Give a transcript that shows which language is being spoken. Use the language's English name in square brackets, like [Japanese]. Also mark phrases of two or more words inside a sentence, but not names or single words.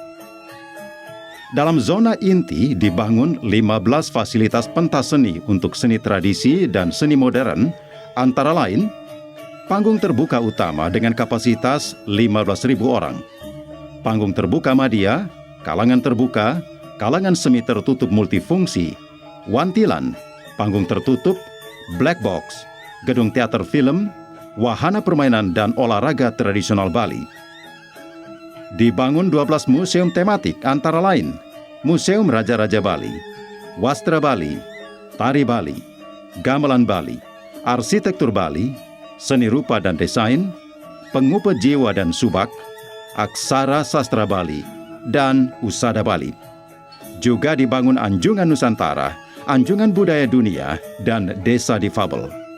[Indonesian] Dalam zona inti dibangun 15 fasilitas pentas seni untuk seni tradisi dan seni modern, antara lain panggung terbuka utama dengan kapasitas 15.000 orang, panggung terbuka madya, kalangan terbuka, kalangan semi tertutup multifungsi, wantilan, panggung tertutup, [English] black box, [Indonesian] gedung teater film, wahana permainan dan olahraga tradisional Bali. Dibangun 12 museum tematik antara lain Museum Raja-Raja Bali, Wastra Bali, Tari Bali, Gamelan Bali, Arsitektur Bali, Seni Rupa dan Desain, Pengupa Jiwa dan Subak, Aksara Sastra Bali, dan Usada Bali. Juga dibangun Anjungan Nusantara, Anjungan Budaya Dunia, dan Desa Difabel.